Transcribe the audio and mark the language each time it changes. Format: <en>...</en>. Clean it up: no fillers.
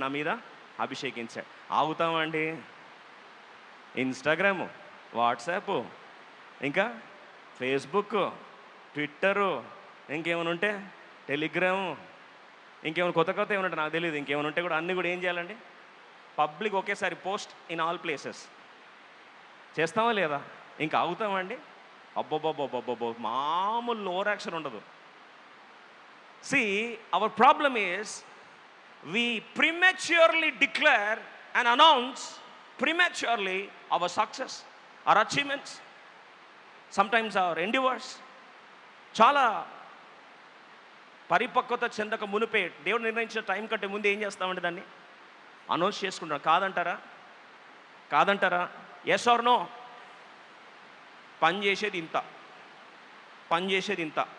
<te>నా మీద అభిషేకించాడు. ఆగుతామండి? Instagram, WhatsApp, ఇంకా ఫేస్బుక్, ట్విట్టరు, ఇంకేమైనా ఉంటే టెలిగ్రాము, ఇంకేమైనా కొత్త ఏమైనా నాకు తెలియదు, ఇంకేమైనా ఉంటే కూడా అన్నీ కూడా ఏం చేయాలండి? పబ్లిక్ ఒకేసారి</te> <en>post in all places</en> <te>చేస్తామా లేదా? ఇంకా ఆగుతామండి? అబ్బోబ్బోబ్బోబ్బోబ్బో, మామూలు ఓవర్ యాక్షన్ ఉండదు.</te> <en>See, our problem is we prematurely declare and announce prematurely our success, our achievements, sometimes our endeavors.</en> <te>చాలా పరిపక్వత చెందక మునిపే, దేవుడు నిర్ణయించిన టైం కంటే ముందు ఏం చేస్తామంటే దాన్ని అనౌన్స్ చేసుకుంటాం. కాదంటారా?</te> <en>Yes or no?</en> <te>పని చేసేది ఇంత.</te>